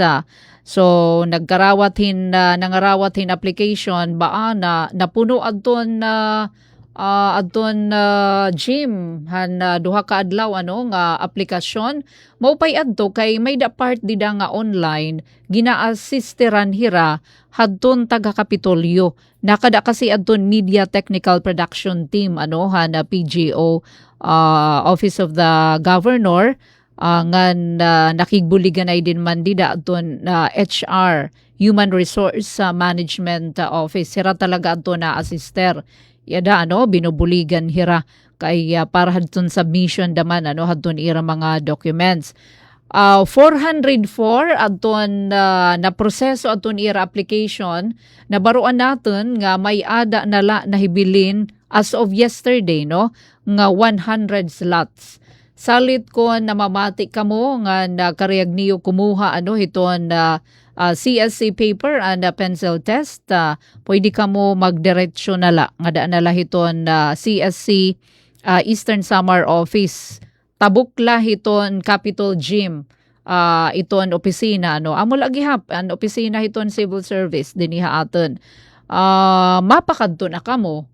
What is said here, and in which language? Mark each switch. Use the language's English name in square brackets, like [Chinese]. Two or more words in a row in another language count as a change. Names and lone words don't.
[Waray] So nangarawat hin application na napuno adton Jim han duha ka adlaw nga aplikasyon maupay adto kay may da part dida nga online gina-assisteran hira hadton taga Kapitolyo nakada kasi adton Media Technical Production Team han PGO Office of the Governor ngan nakigbuligan ay din man dida adton HR Human Resource Management Office hira talaga adto na assister yada binubuligan hira kay para hadton submission daman hadton ira mga documents. 404 adton na proseso adton ira application nabaruan natin nga may ada nala nahibilin [English] as of yesterday [Waray] nga 100 slots. Salit ko namamati kamo nga nakariyag niyo kumuha hiton CSC [English] paper and pencil test. [Waray] Pwede ka mo magdiretso nala. Nga daan nala hiton CSC Eastern Samar Office. Tabukla hiton Capitol Gym. Iton opisina. Amo lagi hap. Ang opisina hiton Civil Service. Diniha aton. Mapakadto na ka mo.